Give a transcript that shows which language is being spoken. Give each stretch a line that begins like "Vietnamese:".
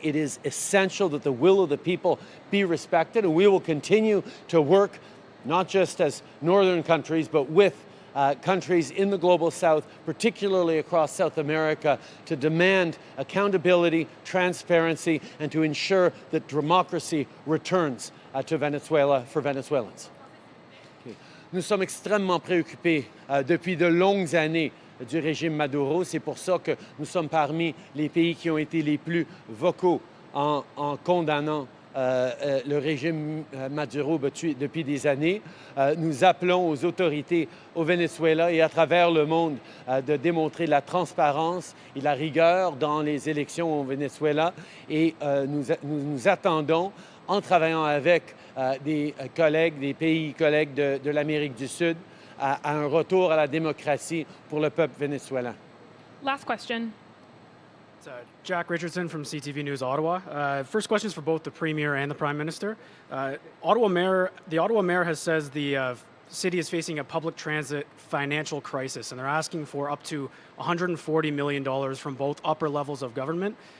English: It is essential that the will of the people be respected, and we will continue to work not just as northern countries, but with countries in the global south, particularly across South America, to demand accountability, transparency, and to ensure that democracy returns to Venezuela for Venezuelans.
French: Nous sommes extrêmement préoccupés depuis de longues années du régime Maduro. C'est pour ça que nous sommes parmi les pays qui ont été les plus vocaux en condamnant le régime Maduro depuis des années. Nous appelons aux autorités au Venezuela et à travers le monde de démontrer la transparence et la rigueur dans les élections au Venezuela. Et nous attendons, en travaillant avec des pays collègues de l'Amérique du Sud, à un retour à la démocratie pour le peuple vénézuélien.
English: Last question. It's Jack Richardson from CTV News Ottawa. First question is for both the Premier and the Prime Minister. The Ottawa Mayor has says the city is facing a public transit financial crisis, and they're asking for up to $140 million from both upper levels of government.